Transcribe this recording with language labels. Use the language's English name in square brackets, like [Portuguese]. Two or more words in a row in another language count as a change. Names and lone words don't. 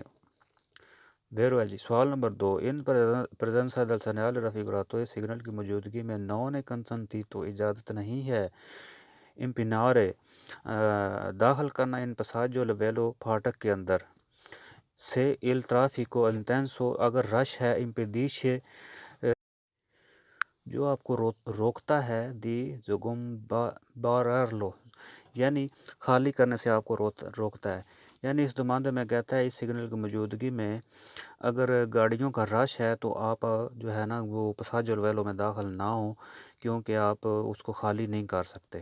[Urdu] ویرو ہے جی سوال نمبر 2، [Italian] in presenza del segnale raffigurato [Urdu] اس سگنل کی موجودگی میں [Italian] non consente [Urdu] تو اجازت نہیں ہے امپینارے داخل کرنا [Italian] in passaggio livello [Urdu] پھاٹک کے اندر سے [Italian] il traffico intenso [Urdu] اگر رش ہے impedisce جو آپ کو روکتا ہے [Italian] di sgombrarlo [Urdu] یعنی خالی کرنے سے آپ کو روکتا ہے، یعنی اس نمائندے میں کہتا ہے اس سگنل کی موجودگی میں اگر گاڑیوں کا رش ہے تو آپ جو ہے نا وہ [Italian] passaggio livello [Urdu] میں داخل نہ ہوں کیونکہ آپ اس کو خالی نہیں کر سکتے۔